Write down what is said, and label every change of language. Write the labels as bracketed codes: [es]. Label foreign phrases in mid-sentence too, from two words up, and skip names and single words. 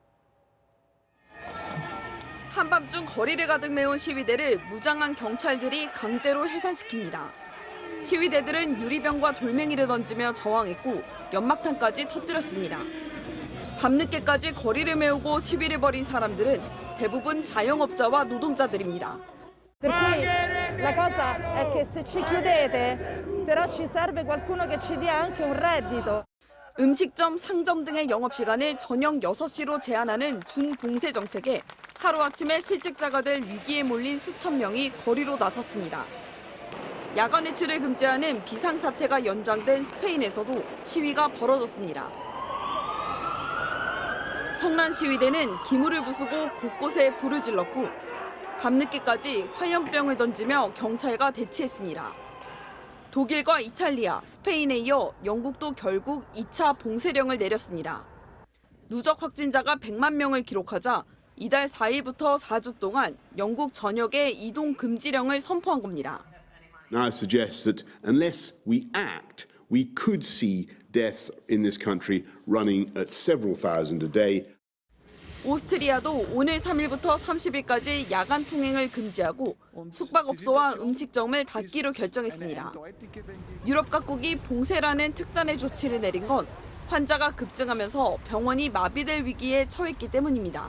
[ko] 한밤중 거리를 가득 메운 시위대를 무장한 경찰들이 강제로 해산시킵니다. 시위대들은 유리병과 돌멩이를 던지며 저항했고 연막탄까지 터뜨렸습니다. 밤늦게까지 거리를 메우고 시위를 벌인 사람들은 대부분 자영업자와 노동자들입니다. [it] Per cui la cosa è che se ci chiudete, però ci serve qualcuno che ci dia anche un reddito. [ko] 음식점, 상점 등의 영업시간을 저녁 6시로 제한하는 준봉쇄 정책에 하루아침에 실직자가 될 위기에 몰린 수천 명이 거리로 나섰습니다. 야간 외출을 금지하는 비상사태가 연장된 스페인에서도 시위가 벌어졌습니다. 성난 시위대는 기물을 부수고 곳곳에 불을 질렀고 밤늦게까지 화염병을 던지며 경찰과 대치했습니다. 독일과 이탈리아, 스페인에 이어 영국도 결국 2차 봉쇄령을 내렸습니다. 누적 확진자가 100만 명을 기록하자 이달 4일부터 4주 동안 영국 전역에 이동 금지령을 선포한 겁니다. [en] Now suggests that unless we act, we could see deaths in this country running at several thousand a day. [ko] 오스트리아도 오늘 3일부터 30일까지 야간 통행을 금지하고 숙박업소와 음식점을 닫기로 결정했습니다. 유럽 각국이 봉쇄라는 특단의 조치를 내린 건 환자가 급증하면서 병원이 마비될 위기에 처했기 때문입니다.